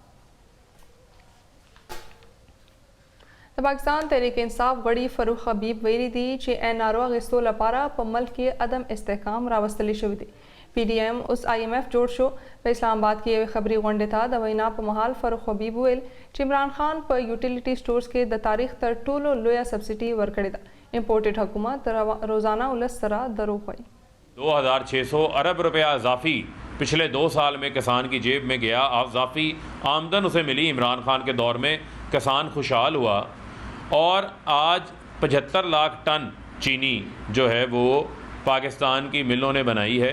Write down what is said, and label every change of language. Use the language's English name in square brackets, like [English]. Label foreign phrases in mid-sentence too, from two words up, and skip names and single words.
[Pashto] د پاکستان تحریک انصاف غړي فروخ حبیب ویلي دي چې NRO اخیستو لپاره په ملک کې عدم استحکام راوستلی شوی دی. PDM اوس IMF جوړ شو. په اسلام آباد کې یو خبري غونډه ته د وینا په مهال فروخ حبیب ویل چې عمران خان په یوټیلیټي سٹورز کې د تاریخ تر ټولو لویه سبسډي ورکړې ده. امپورټډ حکومت روزانہ ولس سره دروغ وایي. [Urdu] 2600 ارب روپیہ اضافی پچھلے 2 سال میں کسان کی جیب میں گیا. اضافی آمدن اسے ملی. عمران خان کے دور میں کسان خوشحال ہوا اور آج 75 لاکھ ٹن چینی جو ہے وہ پاکستان کی ملوں نے بنائی ہے.